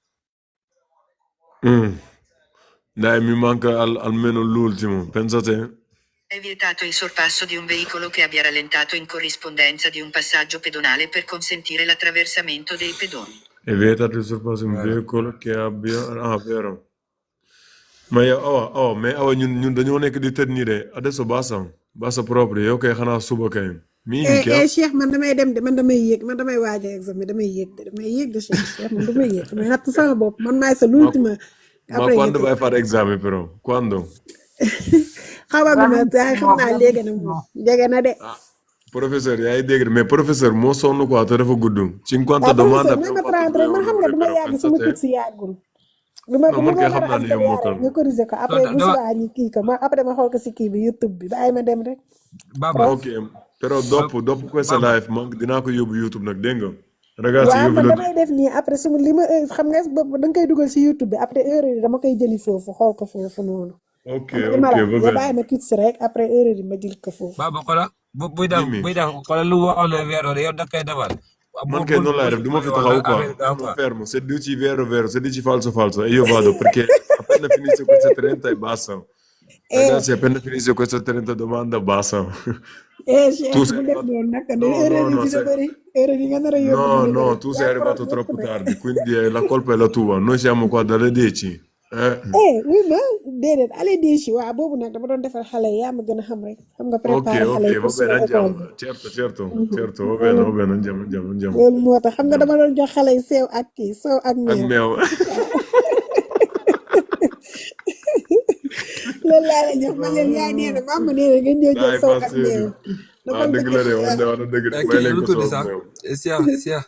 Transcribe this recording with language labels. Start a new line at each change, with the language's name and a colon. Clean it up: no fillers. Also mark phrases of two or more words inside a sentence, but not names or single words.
Italian: Dai, mi manca almeno l'ultimo. Pensa a te. È vietato il sorpasso di un veicolo che abbia rallentato in corrispondenza di un passaggio pedonale per consentire l'attraversamento dei pedoni. È vietato il sorpasso di un veicolo che abbia... Ah, vero.
Wolof: Ma ñun dañoo nekk di
Italian: tenire adesso basta proprio
Wolof: yow kay xanaa suba kay mi ngi kii Cheikh man damay dem de man damay yéeg man damay waaj a examen damay yéeg de Cheikh man damay yéeg damay natt sama bopp man maay sa l'ultima
Italian: ma quando vai a fare esame però quando
Wolof: xamaguma daay xam naa léegi na moom jege na de professeur yaay dégg mais professeur moo sonn quoi te dafa gudd 50 domande professeur ma prendre man xam nga duma yàgg sama kit si yàggul lu ma man kay xam naa ne yow mokkal nga corriger ko après bu subaa ñu kii ko ma après ma xool ko si kii bi YouTube bi bàyyi ma dem rek Baba. ok
Italian: però dopo questa live
Wolof: man dinaa ko yóbbu YouTube nag dégg nga ragazzi waaw
Italian: io
Wolof: man
Italian: ve lo
Wolof: damay def nii après su li ma xam nga boobu da nga koy dugal si YouTube bi après heure yi dama koy jëli foofu xool ko foofu noonu
Italian: ok ma ok
Wolof: la
Italian: va
Wolof: nga
Italian: bene
Wolof: bàyyi ma kit si rek après heure yi ma jël ko foofu Baba xoolal buy def xoolal lu waxoon ne weer wala yow da koy defal.
Italian: man che non
Wolof: la def duma fi taxaw quoi
Italian: non fermo se dici vero se dici falso e io vado perché appena finisce queste 30 e basta ragazzi appena finisce queste 30 domande basta
Wolof: Cheikh
Italian: tu
Wolof: bu
Italian: sei
Wolof: def
Italian: arrivato
Wolof: noonu nag heure yi dina bëri heure yi nga nar a yóbbu
Italian: no tu sei arrivato troppo tardi quindi la colpa è la tua noi siamo qua dalle 10
Wolof: oui ma déedéet allez déchi waaw boobu nag dama doon defal xale yi yaa ma gën a xam rek xam nga préparé xale yi
Italian: va
Wolof: pour
Italian: bene
Wolof: suba école
Italian: andiamo
Wolof: bi
Italian: certo va bene andiamo
Wolof: loolu moo tax xam nga dama doon jox xale yi seew ak kii sew ak ak meew meew loolu laa la jox ma leen yaay nee na maam nee na ngeen ñëw jël sew ak meew dafa dëgg la de wax dëgg de may leen ko tudd soow sax meew Cheikh